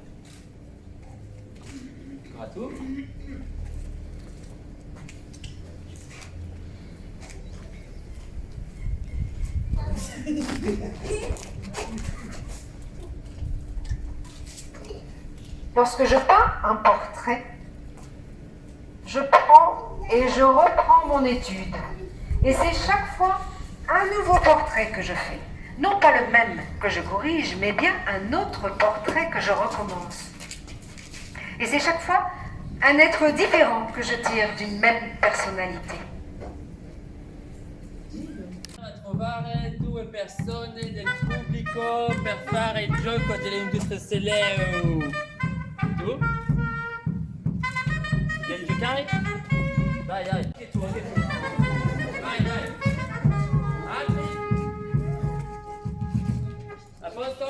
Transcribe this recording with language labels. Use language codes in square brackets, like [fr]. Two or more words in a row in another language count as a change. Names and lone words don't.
[it] Ancora tu. [fr] Lorsque je peins un portrait, je prends et je reprends mon étude. Et c'est chaque fois un nouveau portrait que je fais. Non pas le même que je corrige, mais bien un autre portrait que je recommence. Et c'est chaque fois un être différent que je tire d'une même personnalité. [it] A trovare due persone del pubblico per fare il gioco dell'industria Seleo. Tu? Vieni giocare? Dai, anche tu. Dai. Altri? A posto?